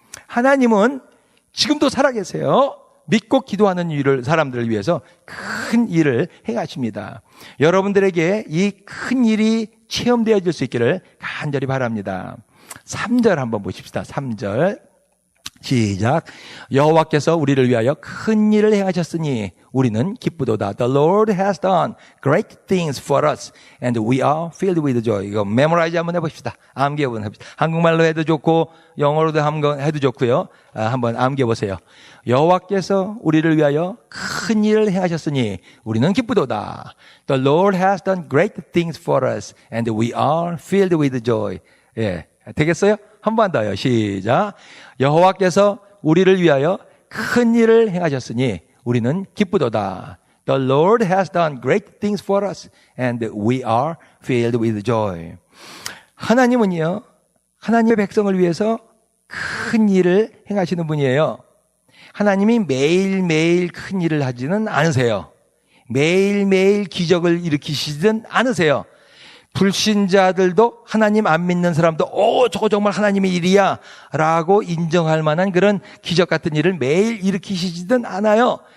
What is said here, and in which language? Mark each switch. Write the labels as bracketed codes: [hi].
[ko] 하나님은 지금도 살아계세요. 믿고 기도하는 일을 사람들을 위해서 큰 일을 행하십니다. 여러분들에게 이 큰 일이 체험되어질 수 있기를 간절히 바랍니다. 3절 한번 보십시다. 3절 시작. 여호와께서 우리를 위하여 큰 일을 행하셨으니 우리는 기쁘도다. [en] The Lord has done great things for us and we are filled with joy. [ko] 이거 메모라이즈 한번 해봅시다. 암기 한번 해봅시다. 한국말로 해도 좋고 영어로도 한번 해도 좋고요. 한번 암기해 보세요. 여호와께서 우리를 위하여 큰 일을 행하셨으니 우리는 기쁘도다. [en] The Lord has done great things for us and we are filled with joy. [ko] 예, 되겠어요? 한 번 더요. 시작. 여호와께서 우리를 위하여 큰 일을 행하셨으니 우리는 기쁘도다. [en] The Lord has done great things for us and we are filled with joy. [ko] 하나님은요, 하나님의 백성을 위해서 큰 일을 행하시는 분이에요. 하나님이 매일매일 큰 일을 하지는 않으세요. 매일매일 기적을 일으키시진 않으세요. 불신자들도 하나님 안 믿는 사람도 저거 정말 하나님의 일이야 라고 인정할 만한 그런 기적 같은 일을 매일 일으키시지는 않아요.